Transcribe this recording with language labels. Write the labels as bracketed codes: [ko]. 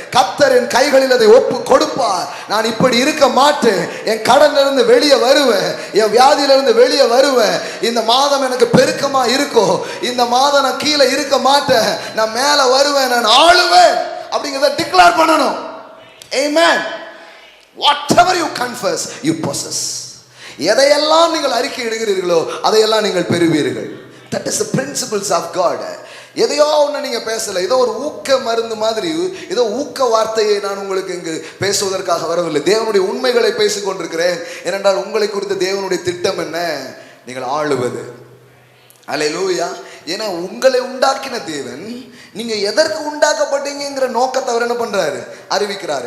[ta] கர்த்தர் என் கைகளில் அதை ஒப்பு கொடுப்பார். நான் இப்படி இருக்க மாட்டேன், என் கடன்ல இருந்து வெளியே வருவேன், என் வியாதியில இருந்து வெளியே வருவேன். இந்த மாதம் எனக்கு பெருக்கமா இருக்கும், இந்த மாதம் நான் கீழே இருக்க மாட்டேன், நான் மேல வருவேன், நான் ஆளுவேன் அப்படிங்கிறத டிக்ளேர் பண்ணணும். [en] Amen. Whatever you confess, you possess. [ta] எதையெல்லாம் நீங்கள் அறிக்கை இடுகிறீர்களோ அதையெல்லாம் நீங்கள் பெறுவீர்கள். [en] That is the principles of God. [ta] எதையோ ஒன்று நீங்க பேசல, ஏதோ ஒரு ஊக்க மருந்து மாதிரி, ஏதோ ஊக்க வார்த்தையை நான் உங்களுக்கு இங்கு பேசுவதற்காக வரவில்லை. தேவனுடைய உண்மைகளை பேசிக் கொண்டிருக்கிறேன். ஏனென்றால் உங்களை குறித்த தேவனுடைய திட்டம் என்ன? நீங்கள் ஆளுவது. அல்லேலூயா. ஏன்னா உங்களை உண்டாக்கின தேவன் நீங்க எதற்கு உண்டாக்கப்பட்டீங்கிற நோக்கத்தை அவர் என்ன பண்றாரு? அறிவிக்கிறார்.